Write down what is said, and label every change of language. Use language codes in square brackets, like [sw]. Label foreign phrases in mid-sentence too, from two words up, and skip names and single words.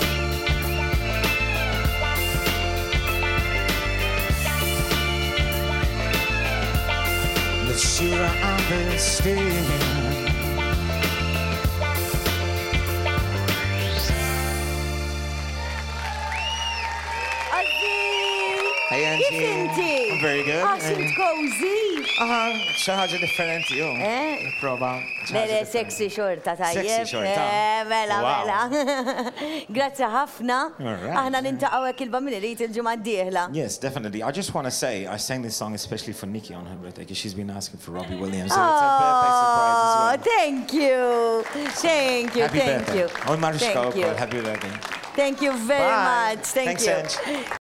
[en] Look, sure I understand. Hey Angie. [mt] Kif inti? [en] I'm very good. [mt] Sint cozy. Xi ħaġa differenti hu. Nipprova. Lele, sexy xorta tajjeb. Sexy xorta. Mela, [en] Wow. [mt] mela. Grazzi ħafna. [en] Alright. [mt] Aħna nintaqgħu hekk il-bamili il-ġimgħa d-dieħla. [en] Yes, definitely. I just want to say, I sang this song especially for Nikki on her birthday because she's been asking for Robbie Williams. So it's a birthday surprise as well. Thank you. Thank you, Happy thank birthday. you. Oh, Mariska, Thank you. happy birthday. Thank you very Bye. much. Thank Thanks, you. Ange.